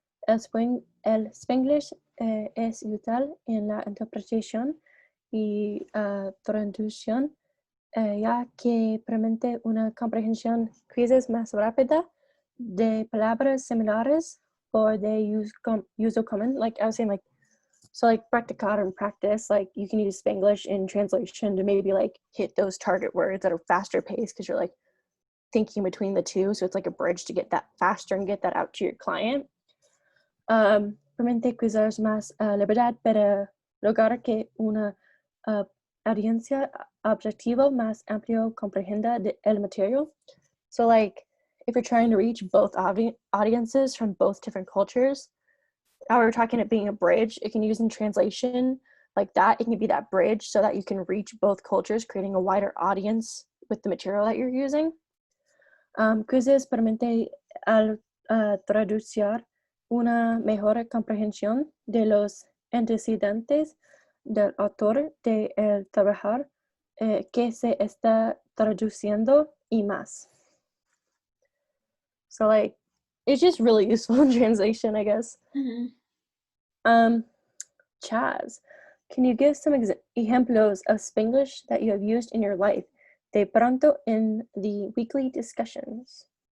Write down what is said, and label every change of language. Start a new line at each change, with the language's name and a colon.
Spanish: El Spanglish es útil en la interpretación y traducción, ya que permite una comprensión quizás más rápida de palabras similares or de uso común.
English: Like I was saying, like, so like practicar and practice, like you can use Spanglish in translation to maybe like hit those target words that are faster paced because you're like thinking between the two. So it's like a bridge to get that faster and get that out to your client.
Spanish: Permite quizás más libertad para lograr que una audiencia objetivo más amplio comprenda el material.
English: So like if you're trying to reach both audiences from both different cultures, how we're talking about being a bridge, it can use in translation like that. It can be that bridge so that you can reach both cultures, creating a wider audience with the material that you're using.
Spanish: Quizzes permite al traducir una mejor comprensión de los antecedentes del autor de el trabajar que se está traduciendo y más.
English: So like, it's just really useful in translation, I guess. Mm-hmm. Chaz, can you give some ejemplos of Spanglish that you have used in your life
Spanish: de pronto
English: in the weekly discussions?